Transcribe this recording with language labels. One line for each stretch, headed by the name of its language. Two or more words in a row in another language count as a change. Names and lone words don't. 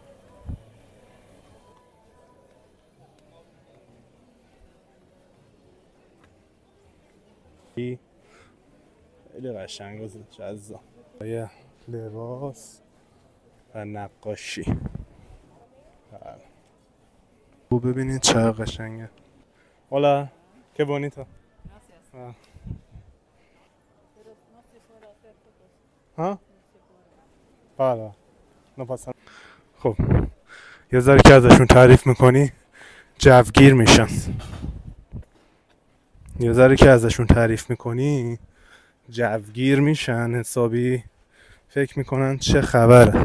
Persian: خیلی قشنگ و جذاب. یه لباس و نقاشی. و ببینید چقدر قشنگه.
Spanish: Hola, qué bonito. Gracias.
Persian: ها؟ بله. نه پاسم. خب یه ذره که ازشون تعریف میکنی جوگیر میشن. یه ذره که ازشون تعریف میکنی جوگیر میشن، حسابی فکر میکنن چه خبره.